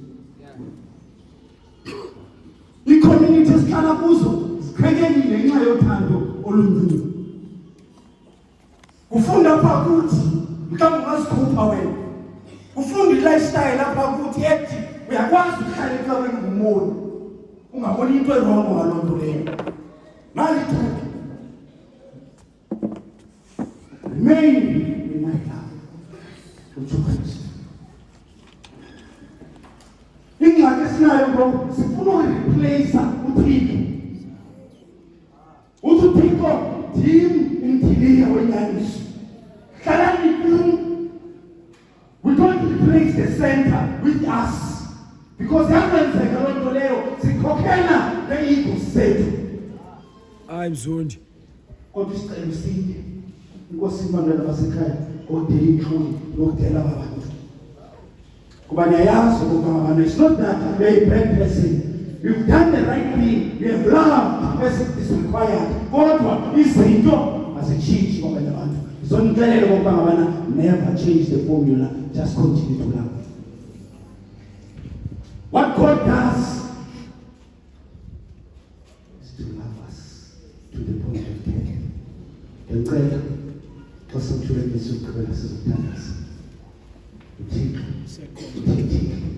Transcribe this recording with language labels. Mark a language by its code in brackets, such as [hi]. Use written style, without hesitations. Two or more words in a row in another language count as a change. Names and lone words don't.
[xh] Ii-community esihlala kuzo ziqhekekile ngenxa yothando oluncinci. Ufunda apha kuthi mhlawumbi ungazikhupha wena. Ufunda i-lifestyle apha kuthi ethi uyakwazi ukuhlala ecaweni ngumoni ungaboni into erongo ngaloo nto leyo. Nalithuke. [en] Remain in my love. [xh] UJesu. Ingxaki esinayo bro, sifuna ukureplace uThixo. uThixo ndim umdiliya wenyaniso. Hlalani kum. [en] We don't replace the center with us. [xh] Because yakwenzeka loo nto leyo sikhokhela le-ego zethu. [en] I'm zoned. [xh] Kodwa isicelo sinye, inkosi bantwana basekhaya, odela intloni nokudela aba bantu. Kuba niyayazi okokuba [en] it's not that you're a bad person. You've done the right thing. You have loved as it is required. [xh] Kodwa izinto azitshintshi kwabanye abantu. Zonixelela okokuba [en] never change the formula. Just continue to love. What God does is to love us to the point of death. [xh] Ngicela xa sithulele isukubela sizothandaza. Uthixo, uthixo.